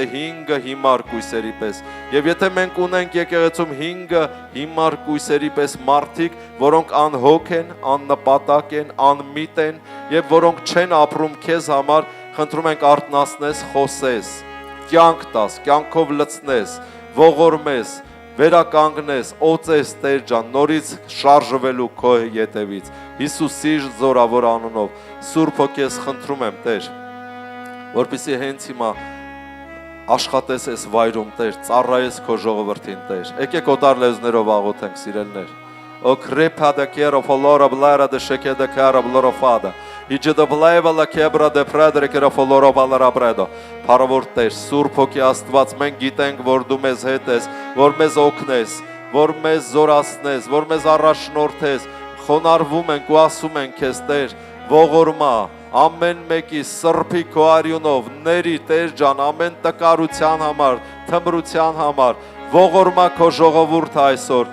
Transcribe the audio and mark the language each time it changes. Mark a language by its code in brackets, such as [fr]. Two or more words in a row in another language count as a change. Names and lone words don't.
[hy] 5 հիմար կույսերի պես։ Եվ եթե մենք ունենք եկեղեցում 5 հիմար կույսերի պես մարդիկ, որոնք անհոգ են, աննպատակ են, անմիտ են եւ որոնք չեն ապրում քեզ համար, խնդրում ենք արթնացնես, խոսես, կյանք տաս, կյանքով լցնես, ողորմես, վերականգնես, օծես, Տեր ջան, նորից շարժվելու քո ետևից։ Հիսուսի զորավոր անունով Սուրբ Հոգի խնդրում եմ, Տեր, որպեսզի հենց հիմա աշխատես այս վայրում, Տեր, ծառայես քո ժողովրդին, Տեր։ Եկեք օտար լեզուներով աղոթենք, սիրելներ։ O crepada kero folora blara de shekeda kara blorofada. Իջը դբլայվա լա կեբրա դե պրադրե կերա ֆոլորո բալարա բրեդո Փարավոր Տեր, Սուրբ Հոգի Աստված, մենք գիտենք, որ դու մեզ հետ ես, որ մեզ օգնես, որ մեզ զորացնես, որ մեզ առաջնորդես, խոնարհվում ենք ու ասում ենք քեզ, Տեր, ողորմա, ամեն մեկի սրբի քո արյունով, ների, Տեր ջան, ամեն տկարության համար, թմրության համար, ողորմա քո ժողովուրդը այսօր։